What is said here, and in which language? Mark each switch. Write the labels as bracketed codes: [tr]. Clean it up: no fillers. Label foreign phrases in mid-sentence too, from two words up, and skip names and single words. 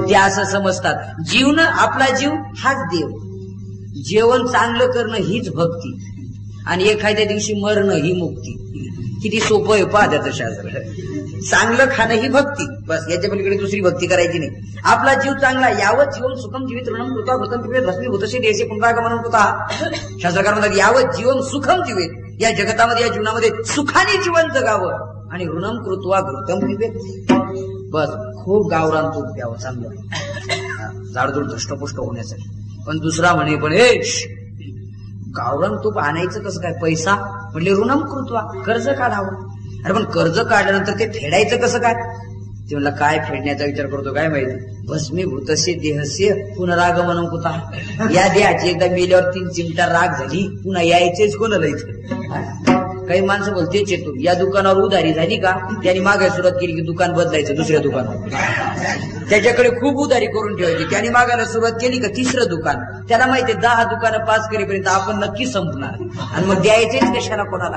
[mr] ते असं समजतात. जीवन आपला जीव हाच देव. जेवण चांगलं करणं हीच भक्ती आणि एखाद्या दिवशी मरणं ही मुक्ती. किती सोपं आहे पहा त्याचं शास्त्र. चांगलं खाणं ही भक्ती, बस याच्या पलीकडे दुसरी भक्ती करायची नाही. आपला जीव चांगला, [sa] यावत जीवन सुखम जीवित ऋणम कृत्वा भूतम पिबेत भस्मीभूतसे देशे पुनरागमनं कृतः. [mr] शास्त्रकार म्हणतात [sa] यावत जीवन सुखम जीवेत, [mr] या जगतामध्ये या जीवनामध्ये सुखाने जीवन जगावं आणि [sa] ऋणम कृत्वा घृतम पिबेत. [mr] बस खूप गावरान तूप प्यावं चांगलं, जाडजूड धष्टपुष्ट होण्यासाठी. पण दुसरा म्हणे पण हे गावरान तूप आणायचं कसं काय? पैसा म्हणजे [sa] ऋणम कृत्वा, [mr] कर्ज काढावं. अरे पण कर्ज काढल्यानंतर ते फेडायचं कसं काय? ते म्हणलं काय फेडण्याचा विचार करतो काय माहिती? [sa] भस्मीभूतसे देहस्य पुनरागमनं कुतः. [mr] या देहाची एकदा मेल्यावर 3 चिमटा राग झाली, पुन्हा यायचेच कोणाला इथं. काही माणसं बोलतेच येतो या दुकानावर उधारी झाली का त्यांनी मागायला सुरुवात केली की दुकान बदलायचं दुसऱ्या दुकानावर. त्याच्याकडे खूप उधारी करून ठेवायची. त्यांनी मागायला सुरुवात केली का तिसरं दुकान. त्याला माहितीये 10 दुकानं पास करेपर्यंत आपण नक्की संपणार आणि मग द्यायचेच कशाला कोणाला.